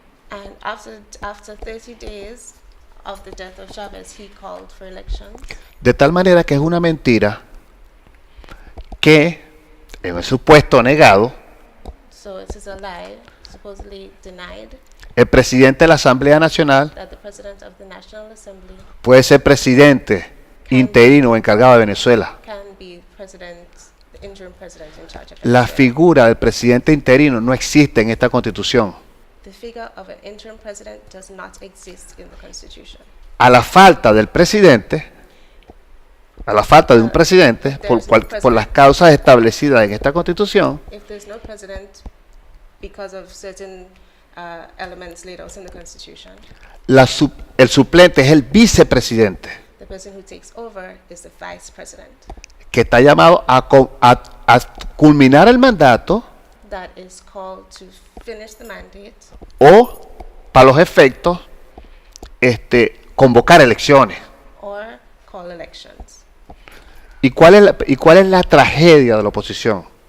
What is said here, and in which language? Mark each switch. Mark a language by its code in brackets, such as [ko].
[en] And after 30 days of the death of Chavez, he called for elections. [es] De tal manera que es una mentira que, en el supuesto negado, [en] So it is a lie, supposedly denied, [es] el presidente de la Asamblea Nacional [en] that the president of the National Assembly [es] puede ser presidente interino o encargado de Venezuela. [en] can be the interim president in charge of [es] La [en] Venezuela. [es] figura del presidente interino no existe en esta Constitución. [en] The figure of an interim president does not exist in the Constitution. [es] A la falta del presidente, a la falta de un presidente, por las causas establecidas en esta Constitución, [en] If there's no president, because of certain elements laid out in the Constitution, [es] el suplente es el vicepresidente, [en] the person who takes over is the vice president, [es] que está llamado a culminar el mandato [en] that is called to finish the mandate [es] o, para los efectos, convocar elecciones. [en] or call elections. [es] ¿Y cuál es la tragedia de la oposición?